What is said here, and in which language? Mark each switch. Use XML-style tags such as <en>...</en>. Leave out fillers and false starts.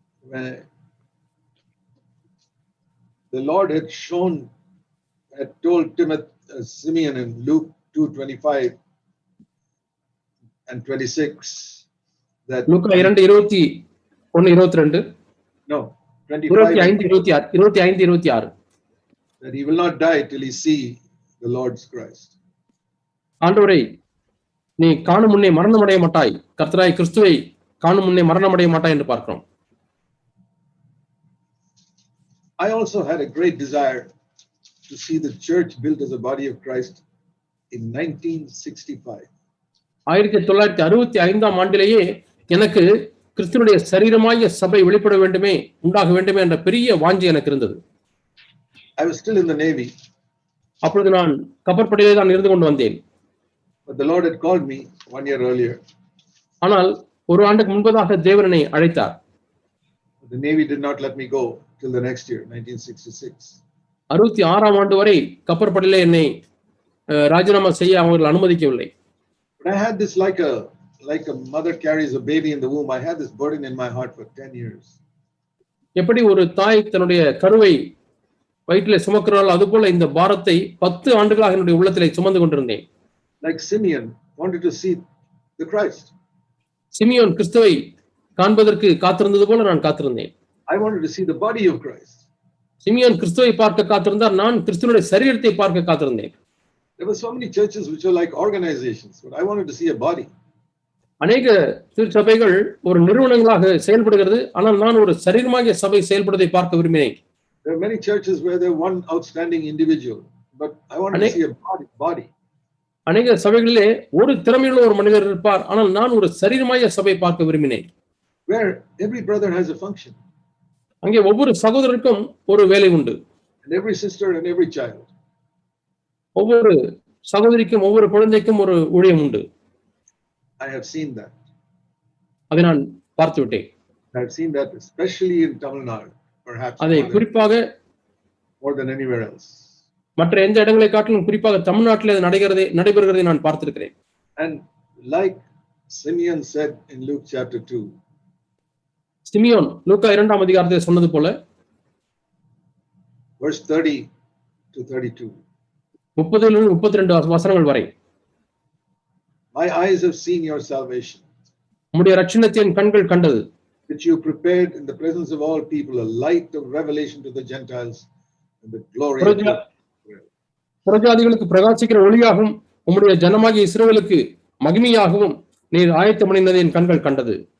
<en>When the Lord had told Simeon in Luke 2:25 and 26 that</en> <ta>Luca 2:21-22</ta> <en>no 25 25-26 that he will not die till he see the Lord's Christ.</en> <ta>ஆண்டவரை நீ காணும் முன்னே மரணமடைய மாட்டாய், கர்த்தராய் கிறிஸ்துவை காணும் முன்னே மரணமடைய மாட்டாய் என்று பார்க்கிறோம்.</ta> <en>I also had a great desire to see the church built as a body of Christ in 1965.</en> <ta>1965ஆம் ஆண்டிலேயே எனக்கு கிறிஸ்துவினுடைய சரீரமாகிய சபை வெளிப்பட வேண்டுமே, உண்டாக வேண்டுமே என்ற பெரிய வாஞ்சை எனக்கு இருந்தது.</ta> <en>I was still in the Navy.</en> <ta>அப்பொழுது நான் கப்பற்படையிலே தான் இருந்து கொண்டு வந்தேன்.</ta> <en>But the Lord had called me 1 year earlier.</en> <ta>ஆனால் ஒரு ஆண்டுக்கு முன்பதாக தேவன் என்னை அழைத்தார்.</ta> <en>The Navy did not let me go till the next year, 1966.</en> <ta>66ஆம் ஆண்டு வரை கப்பற்படையிலே என்னை ராஜினாமா செய்ய அவர்கள் அனுமதிக்கவில்லை.</ta> <en>But I had this like a mother carries a baby in the womb. I had this burden in my heart for 10 years.</en> <ta>எப்படி ஒரு தாய் தன்னுடைய கருவை வயிற்றிலே சுமக்கிறாள், அதுபோல இந்த பாரத்தை 10 ஆண்டுகளாக என்னுடைய உள்ளத்திலே சுமந்து கொண்டிருந்தேன்.</ta> <en>Like Simeon wanted to see the Christ.</en> <ta>Simeon கிறிஸ்துவை காண்பதற்கு காத்திருந்தது போல நான் காத்திருந்தேன்.</ta> <en>I wanted to see the body of Christ.</en> <ta>Simeon கிறிஸ்துவை பார்க்க காத்திருந்தார், நான் கிறிஸ்துவினுடைய சரீரத்தை பார்க்க காத்திருந்தேன்.</ta> <en>There were so many churches which were like organizations, but I wanted to see a body.</en> <ta>அநேக திருச்சபைகள் ஒரு நிறுவனங்களாக செயல்படுகிறது, ஆனால் நான் ஒரு சரீரமாகிய சபை செயல்படுவதை பார்க்க விரும்பினேன்.</ta> <en>There are many churches where there one outstanding individual, but I wanted to see a body.</en> <ta>அநேக சபைகளிலே ஒரு திறமையுள்ள ஒரு மனிதர் இருப்பார், ஆனால் நான் ஒரு சரீரமாகிய சபை பார்க்க விரும்பினேன்.</ta> <en>Where every brother has a function.</en> <ta>அங்கே ஒவ்வொரு சகோதரருக்கும் ஒரு வேலை உண்டு.</ta> <en>And every sister and every child.</en> <ta>ஒவ்வொரு சகோதரிக்கும் ஒவ்வொரு குழந்தைக்கும் ஒரு ஊழியம் உண்டு.</ta> <en>I have seen that.</en> <ta>அதை நான் பார்த்து விட்டேன்.</ta> <en>I have seen that especially in Tamil Nadu, perhaps</en> <ta>அதை குறிப்பாக</ta> <en>more than anywhere else.</en> <ta>மற்ற எந்த இடங்களை காட்டிலும் குறிப்பாக தமிழ்நாட்டில் அது நடைபெறுகிறதை நான் பார்த்திருக்கிறேன்.</ta> <en>And like Simeon said in Luke chapter 2,</en> <ta>Simeon லூக்கா 2ஆம் அதிகாரத்தில் சொன்னது போல</ta> <en>verse 30 to 32.</en> <ta>30 to 32 வசனங்கள் வரை,</ta> <en>My eyes have seen your salvation,</en> <ta>உம்முடைய இரட்சணத்தை என் கண்கள் கண்டது,</ta> <en>which you prepared in the presence of all people, a light of revelation to the Gentiles and the glory of God.</en> <ta>புறஜாதிகளுக்கு பிரகாசிக்கிற ஒளியாகவும் உம்முடைய ஜனமாகிய இஸ்ரவேலுக்கு மகிமையாகவும் நீர் ஆயத்தம் பண்ணினதை என் கண்கள் கண்டது.</ta>